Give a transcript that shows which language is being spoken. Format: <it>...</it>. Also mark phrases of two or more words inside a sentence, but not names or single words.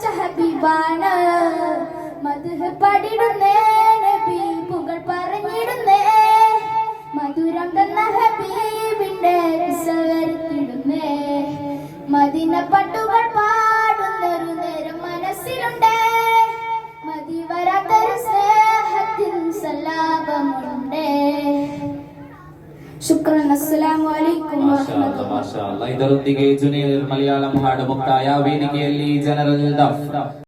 <ml>ഹബീബാണ് മദ്ഹ് പാടിടുന്നേ നബി പുകൾ പറഞ്ഞിടുന്നേ മധുരം തന്ന ഹബീബിന്റെ കിസ്സ വരുത്തിടുന്നേ മദീന പാട്ടുകൾ പാടുന്നൊരു നേരം മനസ്സിലുണ്ടേ മതി വരാത്തൊരു സ്നേഹത്തിൻ സല്ലാപമുണ്ടേ ശുക്രൻ</ml> <ar>السلام عليكم</ar> <kn>ಇದರೊಂದಿಗೆ ಜೂನಿಯರ್ ಮಲಯಾಳಂ ಹಾಡು ಮುಕ್ತಾಯ ವೇದಿಕೆಯಲ್ಲಿ ಜನರಲ್ ದಫ್</kn>